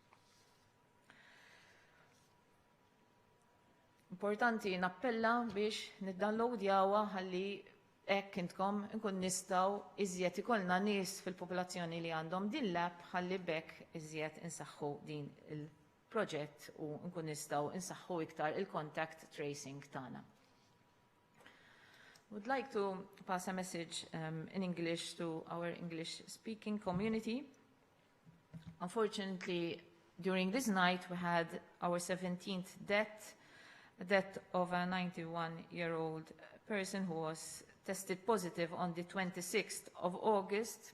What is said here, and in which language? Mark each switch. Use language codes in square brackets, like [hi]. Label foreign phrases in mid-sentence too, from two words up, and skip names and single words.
[mt] Importanti nappella biex niddownloadjawha ħalli hekk intkom nkun nistgħu iżjed ikollna nies fil-popolazzjoni li għandhom din l-app ħalli bekk iżjed insaħħu din il-proġett u nkun nistgħu insaħħu iktar il- [en] contact tracing [mt] tagħna. [en] Would like to pass a message in English to our English-speaking community. Unfortunately, during this night we had our 17th death of a 91-year-old person who was tested positive on the 26th of August.